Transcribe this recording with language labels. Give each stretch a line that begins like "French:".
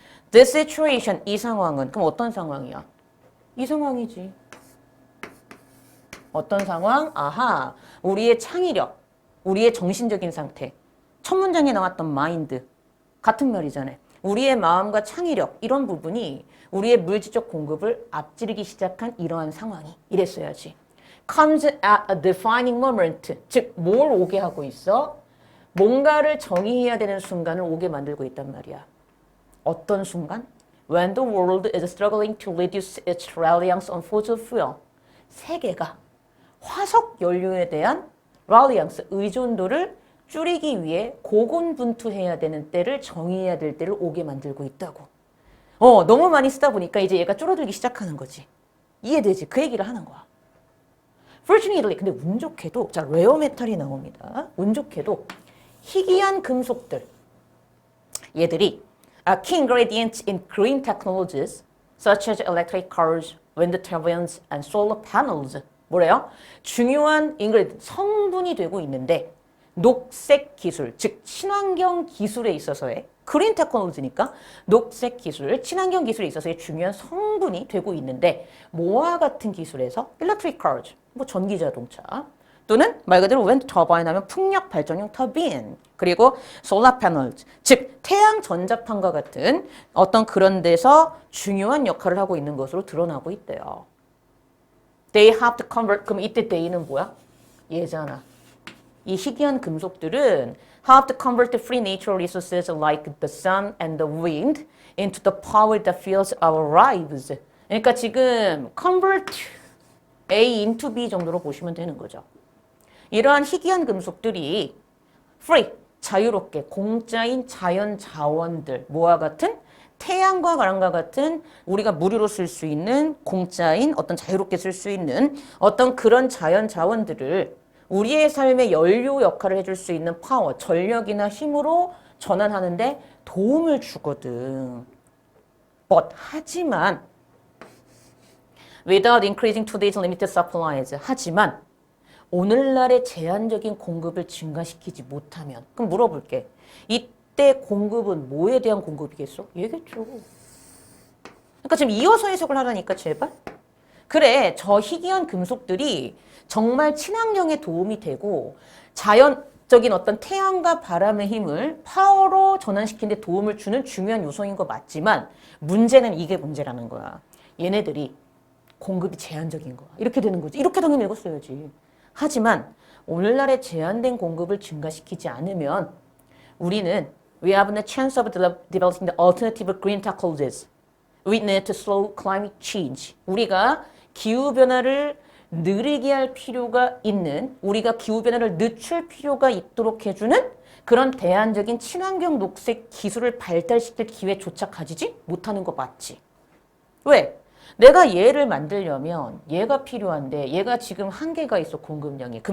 English: This situation,
Korean: 이 상황은 그럼 어떤 상황이야? 이 상황이지. 어떤 상황? 아하, 우리의 창의력, 우리의 정신적인 상태. 첫 문장에 나왔던 마인드 같은 말이잖아요. 우리의 마음과 창의력 이런 부분이 우리의 물질적 공급을 앞지르기 시작한 이러한 상황이 이랬어야지.
English: comes at a defining moment.
Korean: 즉, 뭘 오게 하고 있어? 뭔가를 정의해야 되는 순간을 오게 만들고 있단 말이야. 어떤 순간?
English: When the world is struggling to reduce its reliance on fossil fuel.
Korean: 세계가 화석 연료에 대한 reliance, 의존도를 줄이기 위해 고군분투해야 되는 때를 정의해야 될 때를 오게 만들고 있다고. 너무 많이 쓰다 보니까 이제 얘가 줄어들기 시작하는 거지. 이해되지? 그 얘기를 하는 거야.
English: Fortunately,
Korean: 근데 운 좋게도, 자, 레어 메탈이 나옵니다. 운 좋게도 희귀한 금속들, 얘들이
English: key ingredients in green technologies such as electric cars, wind turbines, and solar panels.
Korean: 뭐래요? 중요한 성분이 되고 있는데 녹색 기술, 즉 친환경 기술에 있어서의 그린 테크놀로지니까 녹색 기술, 친환경 기술에 있어서의 중요한 성분이 되고 있는데 뭐와 같은 기술에서 electric cars, 뭐 전기 자동차, 또는 말 그대로 wind turbine 하면 풍력 발전용 터빈. 그리고 solar panels, 즉 태양 전자판과 같은 어떤 그런 데서 중요한 역할을 하고 있는 것으로 드러나고 있대요.
English: They have to convert.
Korean: 그럼 이때 they는 뭐야? 얘잖아. 이 희귀한 금속들은
English: have to convert the free natural resources like the sun and the wind into the power that fuels our lives.
Korean: 그러니까 지금 convert A into B 정도로 보시면 되는 거죠. 이러한 희귀한 금속들이 free, 자유롭게 공짜인 자연 자원들, 뭐와 같은 태양과 바람과 같은 우리가 무료로 쓸 수 있는 공짜인 어떤 자유롭게 쓸 수 있는 어떤 그런 자연 자원들을 우리의 삶의 연료 역할을 해줄 수 있는 파워, 전력이나 힘으로 전환하는데 도움을 주거든. 하지만
English: without increasing today's limited supplies.
Korean: 하지만 오늘날의 제한적인 공급을 증가시키지 못하면 그럼 물어볼게. 이때 공급은 뭐에 대한 공급이겠어? 얘겠죠. 그러니까 지금 이어서 해석을 하라니까 제발. 그래, 저 희귀한 금속들이 정말 친환경에 도움이 되고 자연적인 어떤 태양과 바람의 힘을 파워로 전환시키는 데 도움을 주는 중요한 요소인 거 맞지만 문제는 이게 문제라는 거야. 얘네들이 공급이 제한적인 거야. 이렇게 되는 거지. 이렇게 당연히 읽었어야지. 하지만 오늘날의 제한된 공급을 증가시키지 않으면 우리는
English: we have no chance of developing the alternative green technologies. We need to slow climate change.
Korean: 우리가 기후변화를 느리게 할 필요가 있는, 우리가 기후변화를 늦출 필요가 있도록 해주는 그런 대안적인 친환경 녹색 기술을 발달시킬 기회조차 가지지 못하는 거 맞지? 왜? 내가 얘를 만들려면 얘가 필요한데 얘가 지금 한계가 있어, 공급량이.